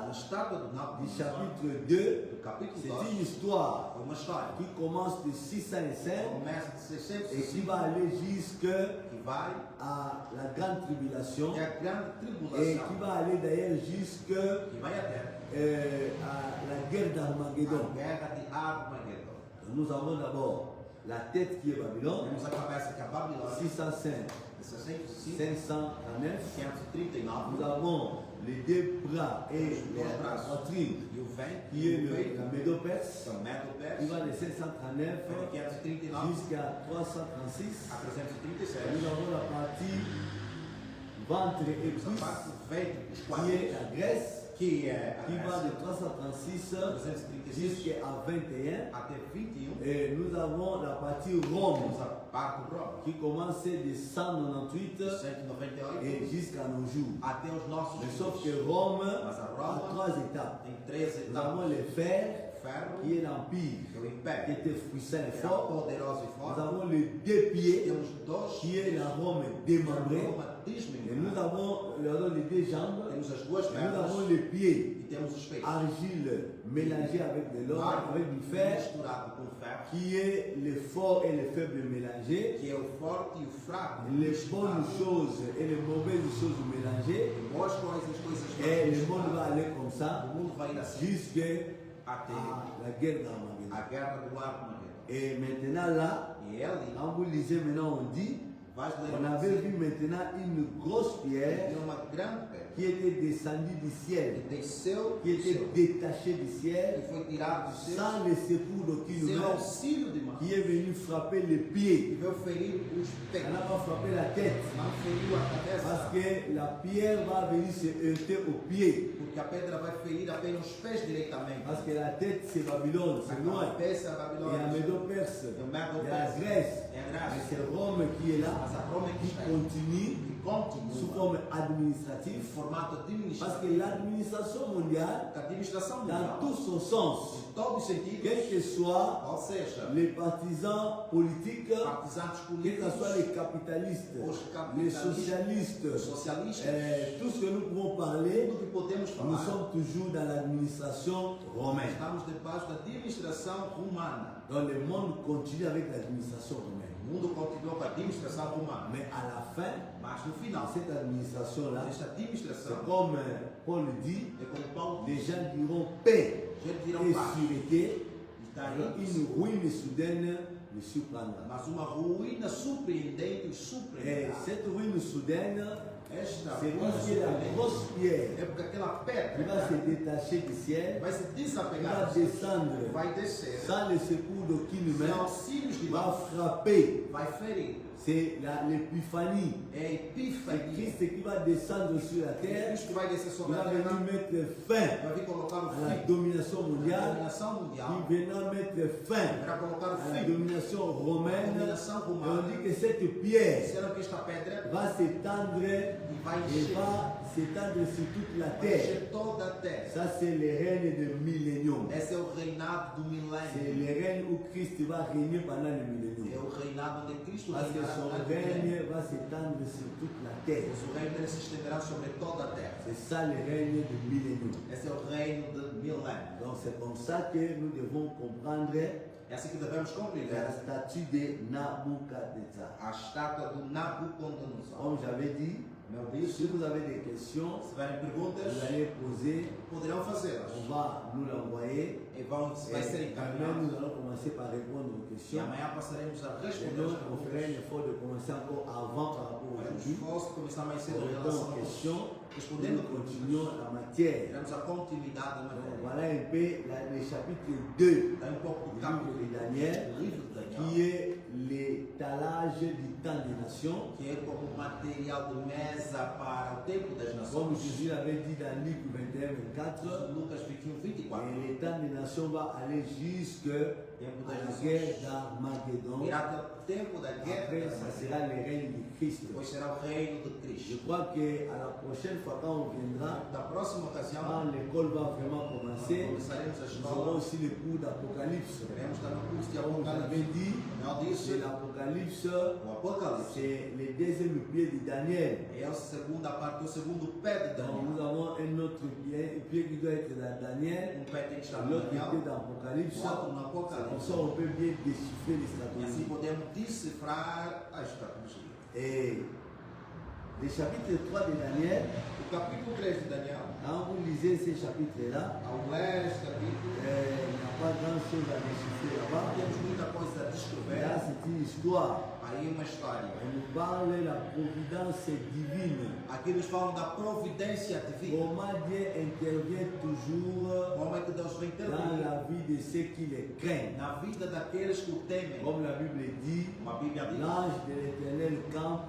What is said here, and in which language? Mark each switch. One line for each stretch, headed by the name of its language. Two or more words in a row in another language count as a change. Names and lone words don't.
Portuguese: Na estátua do
French: du Nabucodonosor, chapitre 2,
Portuguese: do capítulo
French: c'est 2, une histoire
Portuguese: é uma história
French: qui commence de 605
Portuguese: começa de
French: et qui 605 va aller jusqu'à
Portuguese: que vai
French: la grande tribulation
Portuguese: até a grande
French: et
Portuguese: tribulação,
French: qui va aller d'ailleurs jusqu'à
Portuguese: que vai até
French: la guerre
Portuguese: a
French: d'Armageddon.
Portuguese: guerra de Armagedon.
French: Nous avons d'abord la tête qui est Babylone,
Portuguese: Temos a cabeça que é a Babilônia, 605, de 605, 539. 539,
French: Nous avons les deux bras et la poitrine
Portuguese: e o vento,
French: qui est
Portuguese: e o peito,
French: la Médo-Perse,
Portuguese: que é o
French: qui
Portuguese: Medo-Perse,
French: va de 539
Portuguese: de 539
French: jusqu'à 336.
Portuguese: a 337.
French: Nous avons la partie ventre et
Portuguese: Temos a
French: cuisse
Portuguese: parte do ventre, os
French: qui
Portuguese: quadros,
French: est la Grèce,
Portuguese: que é a
French: qui va
Portuguese: Grécia,
French: de 336
Portuguese: 336
French: jusqu'à 21.
Portuguese: até 21.
French: Et nous avons la partie Rome
Portuguese: Temos a parte de Roma,
French: qui commence de 198
Portuguese: 198,
French: et jusqu'à nos jours.
Portuguese: até os nossos
French: Mais sauf
Portuguese: dias.
French: que Rome
Portuguese: Mas a
French: a
Portuguese: Roma
French: 3 étapes.
Portuguese: tem 13
French: Nous avons
Portuguese: etapas.
French: le fer
Portuguese: Ferro,
French: qui est l'empire,
Portuguese: que é o
French: qui
Portuguese: império,
French: était puissant et
Portuguese: que é
French: fort.
Portuguese: poderoso e
French: Nous
Portuguese: forte.
French: avons les deux pieds
Portuguese: Temos dois,
French: qui est la Rome démembrée.
Portuguese: Roma
French: Et
Portuguese: desmembrada.
French: nous avons les deux jambes.
Portuguese: Temos as duas
French: Et nous avons
Portuguese: pernas
French: les pieds,
Portuguese: e temos os peitos.
French: argile mélangée avec de l'or,
Portuguese: Barro
French: avec du fer,
Portuguese: misturado com ferro,
French: qui est le fort et le faible mélangés,
Portuguese: que é o forte e o fraco.
French: les
Portuguese: misturado.
French: bonnes choses et les mauvaises choses mélangées.
Portuguese: Boas coisas, coisas
French: Et
Portuguese: más
French: le monde va
Portuguese: misturadas.
French: aller comme ça
Portuguese: O mundo vai ir assim
French: jusqu'à
Portuguese: até
French: la guerre d'Armageddon.
Portuguese: a guerra do Armagedon.
French: Et maintenant là,
Portuguese: E ali,
French: quand vous lisez maintenant, on dit,
Portuguese: vais ler
French: on avait vu maintenant une grosse pierre
Portuguese: tem uma grande pedra
French: qui était descendue du ciel,
Portuguese: que desceu
French: qui
Portuguese: do
French: était
Portuguese: céu,
French: détachée du
Portuguese: que
French: ciel,
Portuguese: foi tirado do céu,
French: sans le secours d'aucune
Portuguese: sem
French: main,
Portuguese: auxílio de mão,
French: qui est venu frapper les
Portuguese: que
French: pieds.
Portuguese: veio ferir os pés,
French: Elle n'a pas frappé la tête,
Portuguese: não feriu a
French: parce
Portuguese: cabeça,
French: que la pierre va venir se heurter aux pieds.
Portuguese: porque a pedra vai ferir apenas os pés diretamente.
French: Parce que la tête, c'est Babylone,
Portuguese: A
French: c'est loin.
Portuguese: cabeça
French: Il y
Portuguese: da
French: a
Portuguese: Babilônia,
French: Médo-Perse,
Portuguese: e o
French: il y a la
Portuguese: Medo-Perse,
French: Grèce,
Portuguese: e a
French: mais
Portuguese: Grécia,
French: c'est Rome qui est là,
Portuguese: mas a Roma que
French: qui
Portuguese: está aí,
French: continue
Portuguese: que
French: sous
Portuguese: continua
French: forme
Portuguese: em
French: administrative.
Portuguese: formato
French: Parce
Portuguese: administrativo.
French: que l'administration mondiale,
Portuguese: A administração
French: dans
Portuguese: mundial,
French: tout son sens,
Portuguese: em todos os sentidos,
French: quels que soient
Portuguese: ou seja,
French: les partisans politiques,
Portuguese: partisanos
French: quels que soient
Portuguese: políticos,
French: les capitalistes,
Portuguese: os
French: les
Portuguese: capitalistas,
French: socialistes,
Portuguese: os socialistas,
French: tout ce que nous pouvons parler,
Portuguese: tudo que podemos
French: nous
Portuguese: falar,
French: sommes toujours dans l'administration romaine.
Portuguese: estamos debaixo da administração romana.
French: Donc le monde continue avec l'administration romaine.
Portuguese: O mundo continua com a administração romana,
French: Mais à la fin,
Portuguese: mas no
French: dans
Portuguese: final,
French: cette administration-là,
Portuguese: esta
French: c'est
Portuguese: administração,
French: comme Paul dit,
Portuguese: é como Paulo
French: les
Portuguese: diz,
French: gens diront paix
Portuguese: eles dirão
French: et
Portuguese: paz,
French: sûreté,
Portuguese: está
French: et
Portuguese: isso,
French: une ruine soudaine le surprendra.
Portuguese: mas uma ruína surpreendente os
French: Et
Portuguese: surpreenderá.
French: cette ruine soudaine,
Portuguese: Esta
French: c'est
Portuguese: ruína
French: parce que la
Portuguese: surpreendente
French: grosse pierre
Portuguese: é porque aquela
French: qui va
Portuguese: pedra
French: se détacher du ciel,
Portuguese: vai se
French: qui
Portuguese: desapegar,
French: va descendre
Portuguese: vai descer,
French: sans le secours d'aucune
Portuguese: sem
French: main,
Portuguese: auxílios de
French: va
Portuguese: mão,
French: frapper
Portuguese: vai ferir
French: c'est l'épiphanie.
Portuguese: É a
French: C'est
Portuguese: epifania.
French: Christ qui va descendre sur la terre.
Portuguese: Cristo vai descer
French: Il
Portuguese: sobre a
French: va
Portuguese: terra,
French: venir mettre fin
Portuguese: vai vir colocar o
French: à la
Portuguese: fim
French: domination
Portuguese: à
French: mondiale.
Portuguese: dominação mundial,
French: Il viendra mettre fin
Portuguese: vai colocar o
French: à la
Portuguese: fim
French: domination romaine.
Portuguese: dominação
French: Et on
Portuguese: romana.
French: dit que cette pierre
Portuguese: Será que esta pedra
French: va s'étendre
Portuguese: vai
French: et
Portuguese: encher,
French: va s'étendre sur toute la
Portuguese: vai
French: terre.
Portuguese: encher toda a terra?
French: Ça, c'est le règne de millénium.
Portuguese: Esse é o reinado do
French: C'est
Portuguese: milênio.
French: le règne où Christ va régner pendant le
Portuguese: É
French: millénium.
Portuguese: o reinado onde Cristo
French: Parce que
Portuguese: reinará
French: son
Portuguese: durante o milênio.
French: règne va s'étendre sur toute la terre.
Portuguese: Pois o reino dele se estenderá sobre toda a terra.
French: C'est ça le règne de millénium.
Portuguese: Esse é o reino de milênio.
French: Donc c'est comme ça que nous devons comprendre
Portuguese: É assim que devemos
French: la
Portuguese: compreender
French: statue de Nabucodonosor.
Portuguese: a estátua do Nabucodonosor.
French: Comme j'avais dit,
Portuguese: Como eu disse,
French: si vous avez des questions,
Portuguese: se tiverem
French: vous
Portuguese: perguntas,
French: allez poser,
Portuguese: poderão fazê-las.
French: on va nous l'envoyer.
Portuguese: E vai ser
French: Et quand même,
Portuguese: encaminhado.
French: nous allons commencer par répondre aux
Portuguese: E
French: questions.
Portuguese: amanhã passaremos a
French: Et
Portuguese: responder
French: donc,
Portuguese: as
French: on ferait un
Portuguese: perguntas.
French: effort de commencer encore avant par rapport à
Portuguese: Faremos
French: aujourd'hui.
Portuguese: esforço de começar mais cedo
French: On
Portuguese: em
French: répond
Portuguese: relação
French: aux
Portuguese: a
French: questions.
Portuguese: respondendo
French: Nous continuons la matière.
Portuguese: Teremos a continuidade da
French: Donc,
Portuguese: matéria.
French: voilà un peu le chapitre 2
Portuguese: Tem um pouco do
French: du
Portuguese: capítulo
French: livre de Daniel,
Portuguese: do livro de Daniel,
French: qui est l'étalage du temps des nations.
Portuguese: que é como material de mesa para o tempo das
French: Comme
Portuguese: nações.
French: Jésus l'avait dit dans Luc 21-24,
Portuguese: Lucas 21, 24.
French: et le temps des nations va aller jusqu'à
Portuguese: Tempo
French: la
Portuguese: das nações.
French: guerre d'Armageddon.
Portuguese: Irá até o tempo da guerra.
French: Après, ça sera le règne de Christ.
Portuguese: Depois será o reino de
French: Je
Portuguese: Cristo.
French: crois qu'à la prochaine fois quand on viendra,
Portuguese: Da próxima ocasião,
French: quand l'école va vraiment commencer,
Portuguese: começaremos a
French: nous aurons
Portuguese: escola.
French: aussi le cours d'Apocalypse.
Portuguese: Teremos também o curso de
French: Comme j'avais
Portuguese: Apocalipse.
French: dit,
Portuguese: Não
French: c'est
Portuguese: disse
French: l'Apocalypse,
Portuguese: o Apocalipse.
French: c'est le deuxième pied de Daniel.
Portuguese: É a segunda parte, o segundo pé de
French: Donc nous
Portuguese: Daniel.
French: avons un autre pied qui doit être dans Daniel,
Portuguese: Um pé tem que estar no
French: l'autre pied
Portuguese: Daniel.
French: dans l'Apocalypse.
Portuguese: O outro no
French: Comme
Portuguese: Apocalipse.
French: ça on peut bien déchiffrer les
Portuguese: E assim
French: stratégies.
Portuguese: podemos decifrar a escatologia.
French: Et le chapitre 3 de Daniel,
Portuguese: O capítulo 3 de Daniel,
French: quand vous lisez ce chapitre-là,
Portuguese: ao ler este capítulo,
French: il n'y a pas grand-chose à déchiffrer
Portuguese: não
French: là-bas.
Portuguese: temos muita coisa a
French: Là,
Portuguese: descrever.
French: c'est une histoire.
Portuguese: Aí uma história.
French: On nous parle de la providence divine.
Portuguese: Aqui nos falam da providência divina.
French: Comment Dieu intervient toujours
Portuguese: Como é que Deus vem
French: dans
Portuguese: intervir
French: la vie de ceux qui les craignent.
Portuguese: na vida daqueles que o temem.
French: Comme la Bible dit,
Portuguese: Como a Bíblia diz,
French: l'ange de l'Éternel campe